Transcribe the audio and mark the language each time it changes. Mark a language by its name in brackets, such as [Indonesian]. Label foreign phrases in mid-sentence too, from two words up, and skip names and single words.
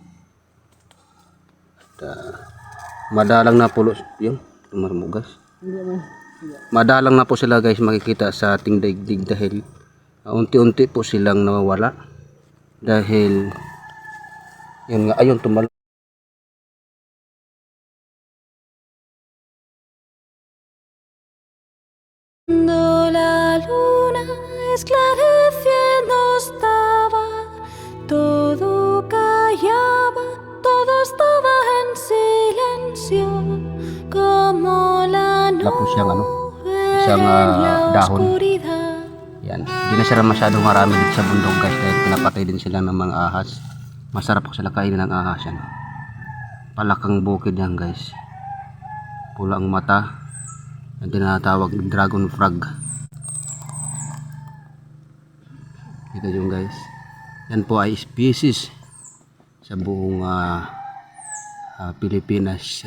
[Filipino] Madalang na po yun, tumarmugas. Madalang na po sila guys makikita sa ating daigdig dahil unti-unti po silang nawawala dahil yun nga, ayun tumal. [Spanish] La luna esclareciendo estaba, todo callaba, todo estaba en silencio, como la nube [Filipino] siyang [Spanish] en la [Filipino] dahon. [Spanish] oscuridad. [Filipino] Yan, hindi na sila masyadong marami dito sa bundok guys dahil pinapatay din sila ng mga ahas. Masarap po sila kainin ng ahas yan. Palakang bukid yan guys, pula ang mata, ang tinatawag [English] dragon frog. [Filipino] Ito yung guys, yan po ay species sa buong Pilipinas.